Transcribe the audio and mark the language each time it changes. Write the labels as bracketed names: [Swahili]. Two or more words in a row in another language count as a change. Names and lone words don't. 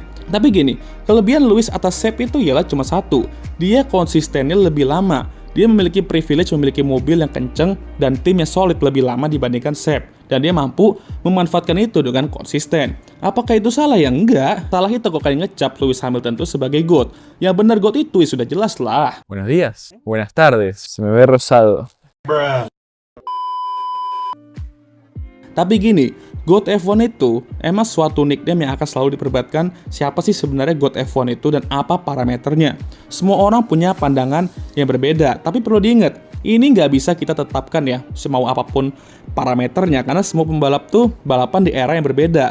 [Indonesian] Tapi gini, kelebihan Lewis atas Seb itu ialah cuma satu, dia konsistennya lebih lama. Dia memiliki privilege memiliki mobil yang kenceng dan tim yang solid lebih lama dibandingkan Seb. Dan dia mampu memanfaatkan itu dengan konsisten. Apakah itu salah? Ya enggak. Salah itu kok kalian ngecap Lewis Hamilton itu sebagai GOAT. Yang benar GOAT itu ya sudah jelas lah. [Spanish] Buenos días, buenas tardes, se me ve rosado. [Indonesian] Tapi gini, GOAT F1 itu emang suatu nickname yang akan selalu diperdebatkan siapa sih sebenarnya GOAT F1 itu dan apa parameternya. Semua orang punya pandangan yang berbeda, tapi perlu diingat, Ini nggak bisa kita tetapkan ya, semau apapun parameternya, karena semua pembalap tuh balapan di era yang berbeda.